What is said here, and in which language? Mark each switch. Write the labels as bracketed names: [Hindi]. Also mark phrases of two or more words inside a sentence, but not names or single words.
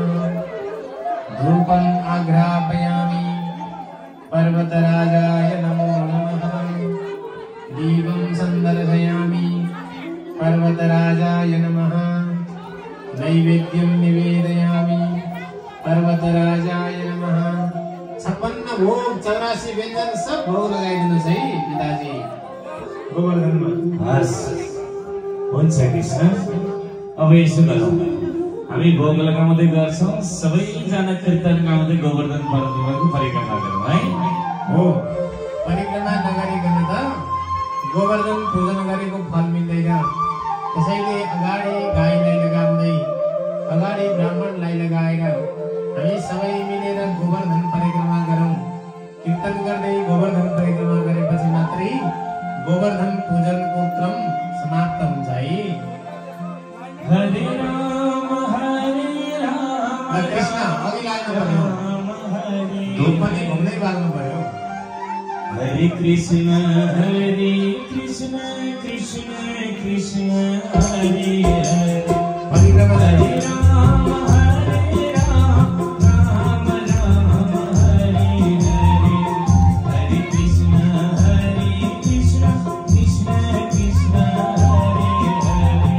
[Sanskrit] धूपम् आघ्रापयामि पर्वतराजाय नमो नमः। दीपं सन्दर्शयामि पर्वतराजाय नमः। नैवेद्यं निवेदयामि पर्वतराजाय नमः। [Nepali] 56 भोग 84 व्यञ्जन सब भोग लगाइदिनुस् है पिताजी गोवर्धनमा। हस् हुन्छ कृष्ण। अब यसो गरौँ, हामी भोग लगाउँदै गर्छौँ, सबैजना कीर्तन गाउँदै गोवर्धन पर्वतको परिक्रमा गरौँ है। हो, परिक्रमा नगरिकन त गोवर्धन पूजन गरेको फल मिल्दैन। त्यसैले अगाडि गाईलाई लगाउँदै अगाडि ब्राह्मणलाई लगाएर हामी सबै मिलेर गोवर्धन परिक्रमा गरौँ। कीर्तन गर्दै गोवर्धन परिक्रमा गरेपछि मात्रै गोवर्धन पूजनको क्रम समाप्त हुन्छ है। [Sanskrit] हरे राम [Nepali] कृष्ण अघि लाग्नु पर्यो, धूप पनि घुम्दै बाल्नु पर्यो। [Sanskrit] हरे कृष्ण कृष्ण कृष्ण कृष्ण हरे हरे। परिक्रमा हरे राम राम राम हरे हरे। हरे कृष्ण कृष्ण कृष्ण कृष्ण हरे हरे।